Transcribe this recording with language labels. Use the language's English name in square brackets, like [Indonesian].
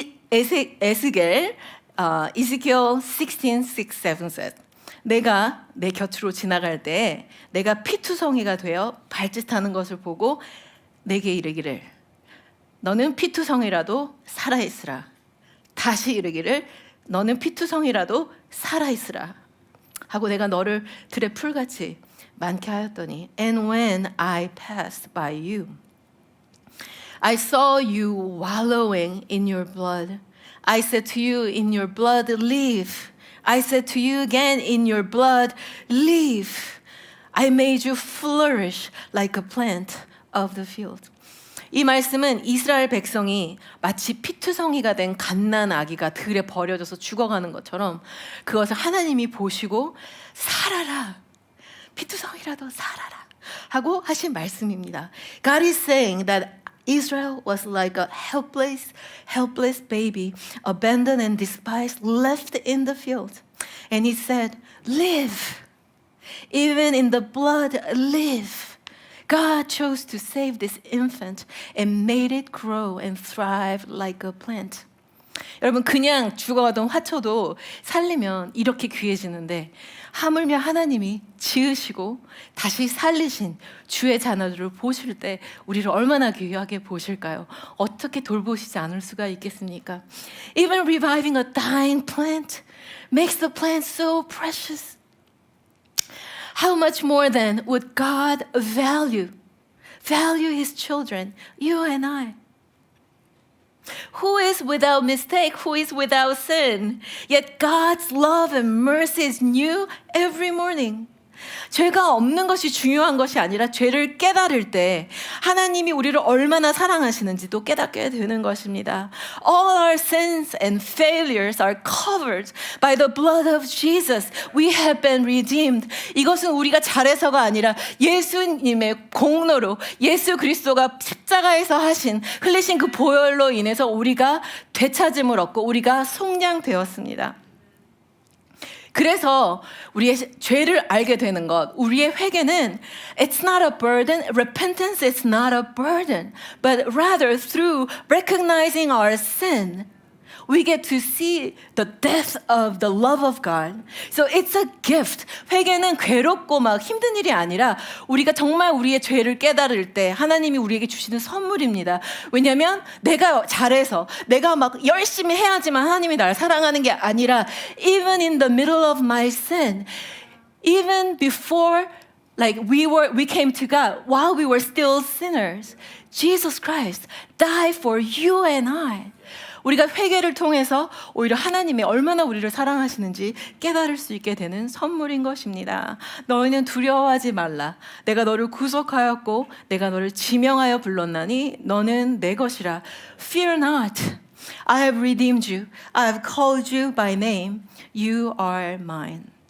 [Korean] 에스겔, [English] Ezekiel 16:6-7 said, [Korean] 내가 내 곁으로 지나갈 때 내가 피투성이가 되어 발짓하는 것을 보고 내게 이르기를 너는 피투성이라도 살아있으라. 다시 이르기를 너는 피투성이라도 살아있으라. 하고 내가 너를 들의 풀같이 많게 하였더니 [English] And when I passed by you I saw you wallowing in your blood. I said to you, in your blood, live. I said to you again, in your blood, live. I made you flourish like a plant of the field. [Korean] 이 말씀은 이스라엘 백성이 마치 피투성이가 된 갓난 아기가 들에 버려져서 죽어가는 것처럼 그것을 하나님이 보시고 살아라. 피투성이라도 살아라. 하고 하신 말씀입니다. [English] God is saying that Israel was like a helpless baby, abandoned and despised, left in the field. And he said, live. Even in the blood, live. God chose to save this infant and made it grow and thrive like a plant. [Korean] 여러분 그냥 죽어가던 화초도 살리면 이렇게 귀해지는데 하물며 하나님이 지으시고 다시 살리신 주의 자녀들을 보실 때 우리를 얼마나 귀하게 보실까요? 어떻게 돌보시지 않을 수가 있겠습니까? [English] Even reviving a dying plant makes the plant so precious. How much more then would God value His children, you and I? Who is without mistake? Who is without sin? Yet God's love and mercy is new every morning. [Korean] 죄가 없는 것이 중요한 것이 아니라 죄를 깨달을 때 하나님이 우리를 얼마나 사랑하시는지도 깨닫게 되는 것입니다. [English] All our sins and failures are covered by the blood of Jesus. We have been redeemed. [Korean] 이것은 우리가 잘해서가 아니라 예수님의 공로로 예수 그리스도가 십자가에서 흘리신 그 보혈로 인해서 우리가 되찾음을 얻고 우리가 속량되었습니다. 그래서 우리의 죄를 알게 되는 것, 우리의 회개는 [English] it's not a burden, repentance is not a burden, but rather through recognizing our sin, we get to see the depth of the love of God. So it's a gift. [Korean] 회개는 괴롭고 막 힘든 일이 아니라 우리가 정말 우리의 죄를 깨달을 때 하나님이 우리에게 주시는 선물입니다. 왜냐하면 내가 잘해서 내가 막 열심히 해야지만 하나님이 나를 사랑하는 게 아니라 [English] even in the middle of my sin, even before we came to God, while we were still sinners, Jesus Christ died for you and I. [Korean] 우리가 회개를 통해서 오히려 하나님이 얼마나 우리를 사랑하시는지 깨달을 수 있게 되는 선물인 것입니다. 너희는 두려워하지 말라. 내가 너를 구속하였고 내가 너를 지명하여 불렀나니 너는 내 것이라. [English] Fear not. I have redeemed you. I have called you by name. You are mine.